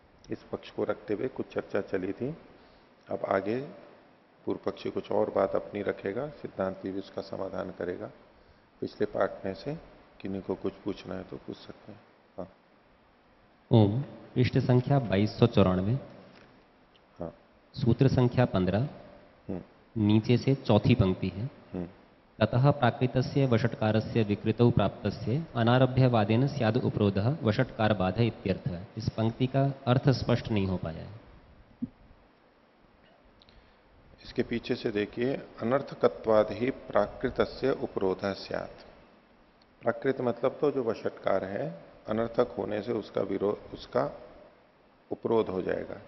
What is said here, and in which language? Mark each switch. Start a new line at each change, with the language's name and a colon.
Hindi: इस पक्ष को रखते हुए कुछ चर्चा चली थी। अब आगे पूर्व पक्षी कुछ और बात अपनी रखेगा, सिद्धांत भी उसका समाधान करेगा। पिछले पाठ में से किन्हीं को कुछ पूछना है तो पूछ सकते हैं। हाँ। ओम पृष्ठ संख्या 2294, हाँ। सूत्र संख्या 15, नीचे से चौथी पंक्ति है।
Sanskrit: ततः प्राकृतस्य वषट्कारस्य विकृतौ प्राप्तस्य अनारभ्यवादेन स्याद उपरोधः वषट्कार बाधा इत्यर्थः।
Hindi: इस पंक्ति का अर्थ स्पष्ट नहीं हो पाया है। इसके पीछे से देखिए,
Sanskrit: अनर्थकत्वाद ही प्राकृतस्य उपरोधः स्यात्।
Hindi: प्राकृत मतलब तो जो वषट्कार है, अनर्थक होने से उसका विरोध, उसका उपरोध हो जाएगा।